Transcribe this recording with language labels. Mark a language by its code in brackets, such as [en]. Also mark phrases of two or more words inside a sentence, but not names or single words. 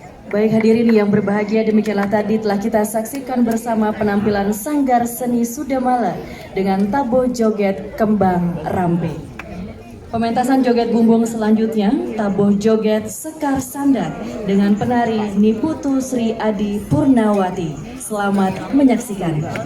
[id] Baik hadirin yang berbahagia, demikianlah tadi telah kita saksikan bersama penampilan Sanggar Seni Sudamala dengan tabuh joget Kembang Rambe. Pementasan joget bumbung selanjutnya, tabuh joget Sekar Sandar dengan penari Niputu Sri Adi Purnawati. Selamat menyaksikan.